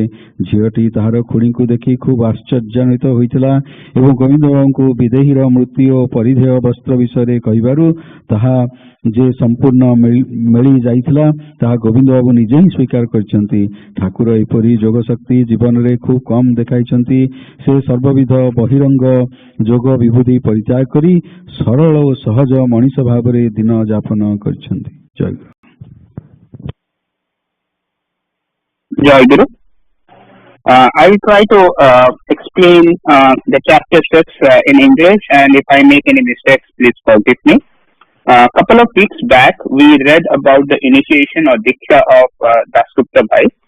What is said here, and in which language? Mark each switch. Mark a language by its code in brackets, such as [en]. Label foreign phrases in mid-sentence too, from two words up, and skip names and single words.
[or] ଝିଅଟି ତାହାର ଖୁଡ଼ୀଙ୍କୁ ଦେଖି ଖୁବ୍ ଆଶ୍ଚର୍ଯ୍ୟାନ୍ୱିତ ହୋଇଥିଲା ଏବଂ ଗୋବିନ୍ଦ ବାବୁଙ୍କୁ ବିଦେହୀର ମୂର୍ତ୍ତି ଓ ପରିଧେୟ ବସ୍ତ୍ର ବିଷୟରେ କହିବାରୁ ତାହା ଯେ ସମ୍ପୂର୍ଣ୍ଣ ମିଳି ଯାଇଥିଲା, ତାହା ଗୋବିନ୍ଦ ବାବୁ ନିଜେ ହିଁ ସ୍ୱୀକାର କରିଛନ୍ତି। ଠାକୁର ଏପରି ଯୋଗଶକ୍ତି ଜୀବନରେ ଖୁବ୍ କମ୍ ଦେଖାଇଛନ୍ତି। ସେ ସର୍ବବିଧ ବହିରଙ୍ଗ ଯୋଗ ବିଭୂତି ପରିତ୍ୟାଗ କରି ସରଳ ଓ ସହଜ ମଣିଷ ଭାବରେ ଦିନ ଯାପନ କରିଛନ୍ତି। ଜୟ ଗୁରୁ। ଜୟ ଗୁରୁ. [en] I will try to explain the chapter steps in English, and if I make any mistakes, please forgive me. Couple of weeks back, we read about the initiation or Diksha of Dasgupta Bhai.